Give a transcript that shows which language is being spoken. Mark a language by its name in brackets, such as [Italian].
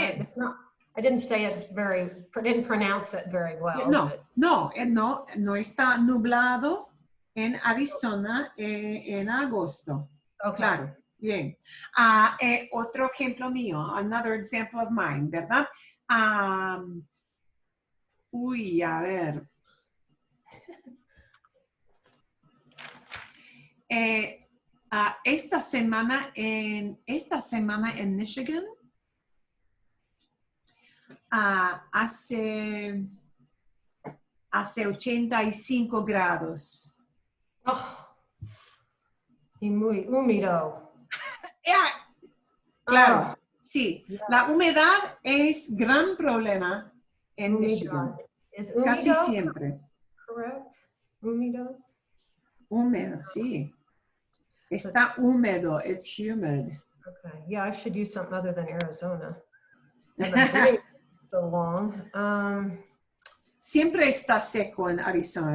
[English] correct? It's not, I didn't say it didn't pronounce it very well. [Spanish] No está nublado en Arizona en agosto. [English] Okay. [Spanish] Claro, bien. Otro ejemplo mío, [English] another example of mine, [Spanish] ¿verdad? A ver. Esta semana en Michigan hace 85 grados. Oh, y muy húmedo. Claro, sí. Yeah. La humedad es gran problema en húmedo. Michigan. ¿Es húmedo? Casi siempre. Correct. Húmedo. Húmedo, sí. Está húmedo. [English] It's humid. Okay. Yeah, I should use something other than Arizona. Been so long. [Spanish] Siempre está seco en Arizona.